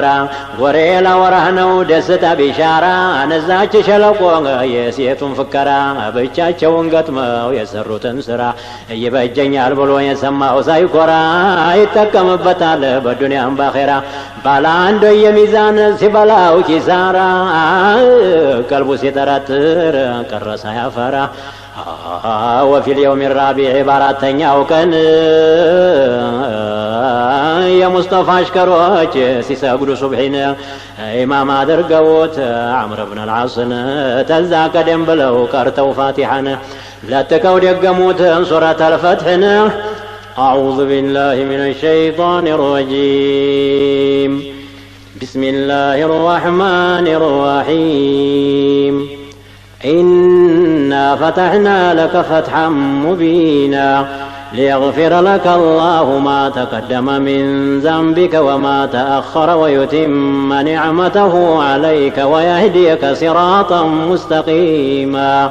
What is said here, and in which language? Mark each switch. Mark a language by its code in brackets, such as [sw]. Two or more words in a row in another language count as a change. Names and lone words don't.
[am] ወሬ ላወራህ ነው ደስታ ቢሻራ እዛች ሸለቆ የሴቱን ፍከራ ብቻቸውን ገጥመው የሰሩትን ስራ ይበጀኛል ብሎ የሰማው ሳይኮራ ይጠቀምበታል በዱንያም ባኺራ ባለ አንድ የሚዛን ሲበላው ኪሳራ ቀልቡ ሲጠረጥር ቀረሳ ያፈራ [ar] وفي اليوم الرابع [am] باراتኛው ቀን የሙስጠፋ አሽከሮች ሲሰግዱ ሱብሒን ኢማም አድርገውት عمرو بن العاص ተዛ ቀደም ብለው ቀርተው ፋቲሐን ለተቀው ደገሙት ሱረተ الفتح [ar] أعوذ بالله من الشيطان الرجيم بسم الله الرحمن الرحيم إنا فتحنا لك فتحا مبينا ليغفر لك الله ما تقدم من ذنبك وما تأخر ويتم نعمته عليك ويهديك صراطا مستقيما